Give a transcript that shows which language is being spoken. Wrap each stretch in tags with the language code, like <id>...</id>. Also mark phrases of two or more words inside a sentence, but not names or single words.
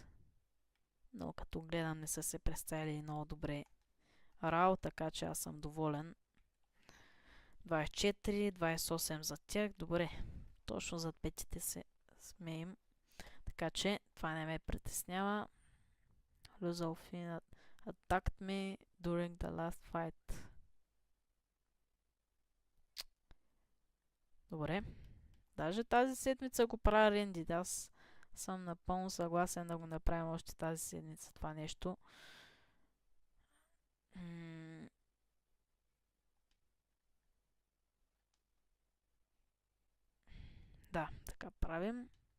<bg>Но като гледам, не са се представили много добре Рао, така че аз съм доволен. 24, 28 за тях. Добре, точно зад петите се смеем. Така че това не ме притеснява.</bg> <en>Luzolfin attacked me during the last fight.</en> <bg>Добре. Даже тази седмица го правя Ренди. Аз съм напълно съгласен да го направим още тази седмица това нещо. Да, така правим.</bg>